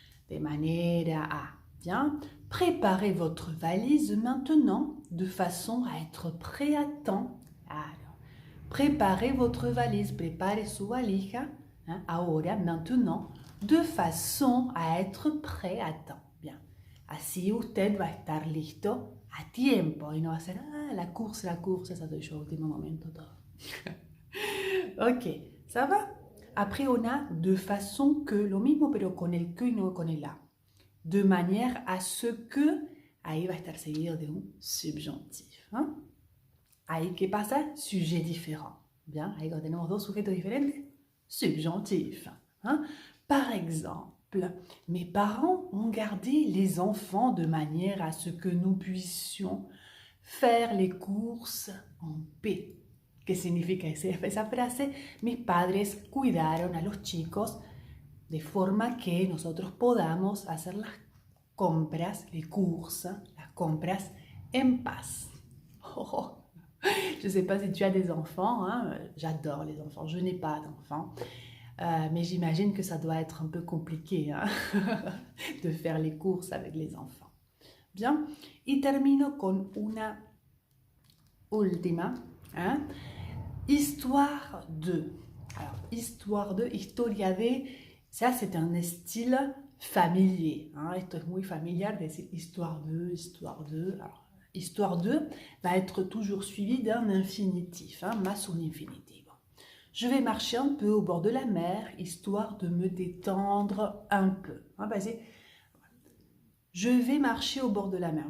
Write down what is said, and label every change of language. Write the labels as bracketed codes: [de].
[fr] De manière à. Bien. Préparez votre valise maintenant de façon à être prêt à temps. Alors, préparez votre valise, [es] prepare su valija, [fr] hein, ahora, maintenant, de façon à être prêt à temps. Bien. [es] Así usted va a estar listo a tiempo y no va a ser, la course, ça doy yo último momento todo. [fr] Ok, ça va? Après, on a de façon que, [es] lo mismo, pero con el que y no con el a. [fr] De manière à ce que, [es] ahí va a estar seguido de un subjuntif. ¿Eh? Ahí, ¿qué pasa? [fr] Sujet différent. [es] Bien, ahí cuando tenemos dos sujetos diferentes, subjuntif. ¿Eh? [fr] Par exemple, mes parents ont gardé les enfants de manière à ce que nous puissions faire les courses en paix. [es] ¿Qué significa esa frase? Mis padres cuidaron a los chicos de forma que nosotros podamos hacer las compras, les courses, las compras en paz. [fr] Oh, je ne sais pas si tu as des enfants, hein? J'adore les enfants, je n'ai pas d'enfants, mais j'imagine que ça doit être un peu compliqué, hein? De faire les courses avec les enfants. [es] Bien, y termino con una última, hein? [fr] Histoire de. Alors, histoire de, [es] historia de, [fr] ça c'est un style familier. Hein? [es] Esto es muy familiar, decir histoire de. [fr] Alors, histoire de va être toujours suivi d'un infinitif, hein? [es] Más un infinitivo. [fr] Je vais marcher un peu au bord de la mer, histoire de me détendre un peu. Hein? Je vais marcher au bord de la mer.